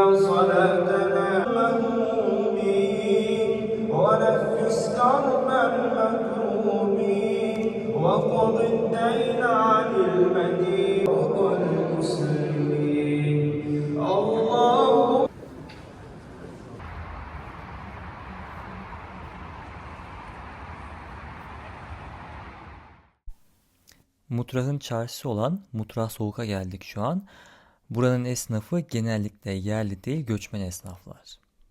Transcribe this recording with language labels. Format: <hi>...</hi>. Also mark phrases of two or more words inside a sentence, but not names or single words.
<ar>صلاتنا المهمومين ونفس كرب المكروبين وقض الدين عن المدين والمسلمين اللهم</ar> <tr>Mutrah'ın çarşısı olan Mutrah Soğuk'a geldik şu an. Buranın esnafı genellikle yerli değil, göçmen esnaflar.</tr>